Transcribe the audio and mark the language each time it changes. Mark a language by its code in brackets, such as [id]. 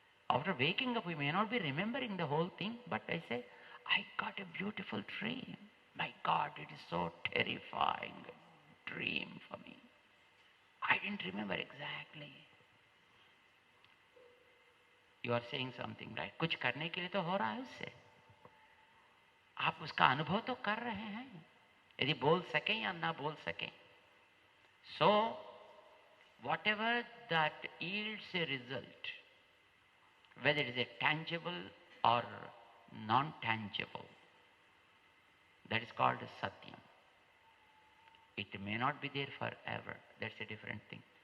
[en] After waking up, we may not be remembering the whole thing, but I say, I got a beautiful dream. My God, it is so terrifying dream for me. I didn't remember exactly. You are saying something, right? [hi] कुछ करने के लिए तो हो रहा है उससे. आप उसका अनुभव तो कर रहे हैं. यदि बोल सकें या ना बोल सकें. [en] So, whatever that yields a result, whether it is a tangible or non-tangible, that is called Satyam. It may not be there forever. That's a different thing.